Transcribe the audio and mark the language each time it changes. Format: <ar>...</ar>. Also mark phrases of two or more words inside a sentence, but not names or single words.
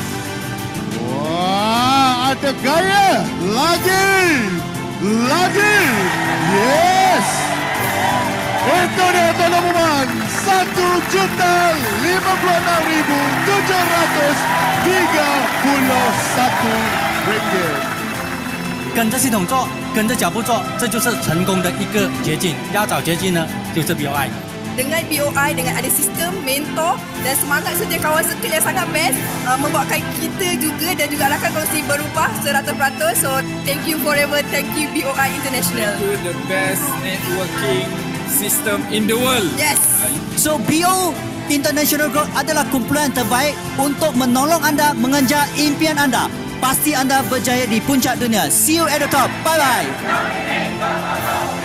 <ms>Wah, ada gaya. Lagi. Yes. Itu dia tuan-tuan dan puan, 1,56,731 ringgit.</ms> <zh>跟着系统做，跟着脚步做，这就是成功的一个捷径。要找捷径呢，就是 BOI。</zh> <ms>Dengan BOI, dengan ada sistem, mentor dan semangat setiap kawan circle yang sangat best, membuatkan kita juga dan juga rakan kongsi berubah 100%.</ms> <en>So, thank you forever. Thank you BOI International. Itu the best networking system in the world. Yes.</en> <ms>So, BO International Group adalah kumpulan terbaik untuk menolong anda mengejar impian anda. Pasti anda berjaya di puncak dunia.</ms> <en>See you at the top. Bye-bye.</en>